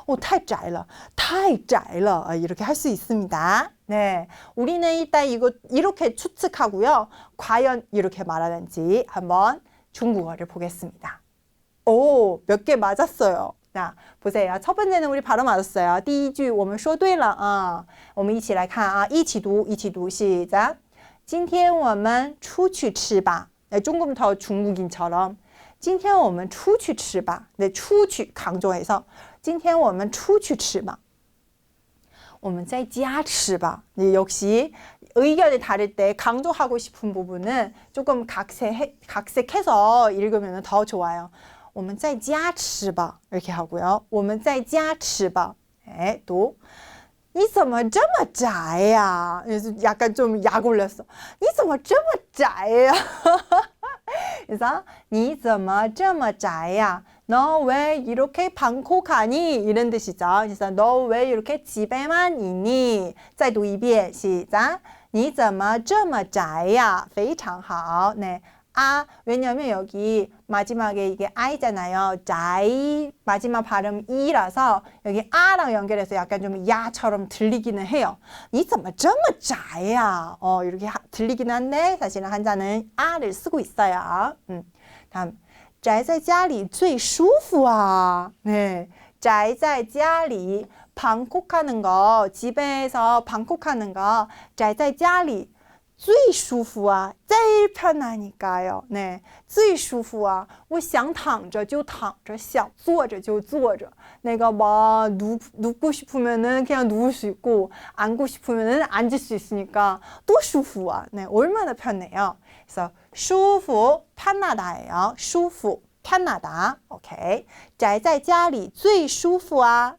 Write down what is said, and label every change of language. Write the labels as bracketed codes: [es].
[zh] 太宅了.太宅了. [ko] 이렇게 할 수 있습니다. 네, 우리는 일단 이거 이렇게 추측하고요. 과연 이렇게 말하는지 한번 중국어를 보겠습니다. 오, 몇 개 맞았어요. 자, 보세요. 첫 번째는 우리 바로 맞았어요. [zh] 第一句我们说对了啊。我们一起来看啊，一起读，一起读， [ko] 시작。 [zh] 今天我们出去吃吧。네, [ko] 조금 더 중국인처럼. [zh] 今天我们出去吃吧. 네, 出去 [ko] 강조해서 [zh] 今天我们出去吃吧. 我们在家吃吧. [ko] 네, 역시 의견이 다를 때 강조하고 싶은 부분은 조금 각색해서 읽으면 더 좋아요. [zh] 我们在家吃吧 [ko] 이렇게 하고요. [zh] 我们在家吃吧.네, 또 你怎么这么宅呀? [ko] 약간 좀 약 올렸어. [zh] 你怎么这么宅呀? 그래서 你怎么这么宅呀? [ko] 너 왜 이렇게 방콕하니? 이런 뜻이죠. 그래서 너 왜 이렇게 집에만 있니? [zh] 再读一遍, [ko] 시작. [zh] 你怎么这么宅呀?非常好.네. [ko] 아, 왜냐면 여기 마지막에 이게 아이잖아요. 자이 마지막 발음 이라서 여기 아랑 연결해서 약간 좀 야처럼 들리기는 해요. [zh] 你怎么这么宅呀? [ko] 이렇게 들리기는 한데 사실은 한자는 아를 쓰고 있어요. [zh] 다음, 宅在家里最舒服啊. [ko] 네, 宅在家里 방콕하는 거, 집에서 방콕하는 거, [zh] 宅在家里最舒服啊, [ko] 제일 편하니까요. [zh] 네, 最舒服啊, 我想躺着就躺着, 想坐着就坐着. [ko] 내가 막 눕고 싶으면은 그냥 누울 수 있고, 앉고 싶으면은 앉을 수 있으니까 또 舒服啊. 네, 얼마나 편해요. 그래서 舒服, 편하다예요. [zh] 舒服, [ko] 편하다. 오케이. [zh] 宅在家里最舒服啊.